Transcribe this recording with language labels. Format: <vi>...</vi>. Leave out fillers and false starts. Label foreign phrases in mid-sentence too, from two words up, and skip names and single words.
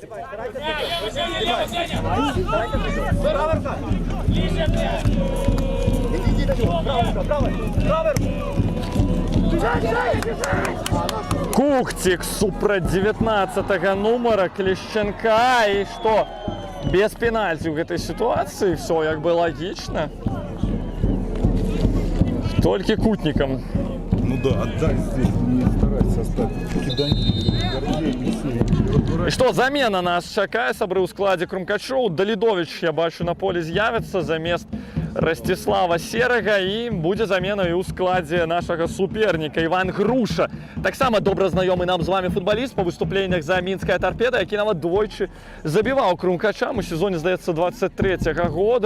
<be>Кухцік супраць 19-го нумара Клішченка. І што, без пенальці ў гэтай сітуацыі, все як бы лагічна. Толькі кутнікам. Ну да,</be> <ru>отдай здесь, не старайся оставить киданьки.</ru> <be>І што, замена нас чакае, сабры ў складзе Крумкачоў. Далідович, я бачу, на полі з'явіцца замест Ростислава Серага, і будзе замена і ў складзе нашага суперніка Іван Груша. Таксама добра знаёмы нам з вами футбаліст па выступленнях за мінская Торпеда, які нават двойчы забіваў Крумкачам у сезоне, здаецца, 23-го года.</be>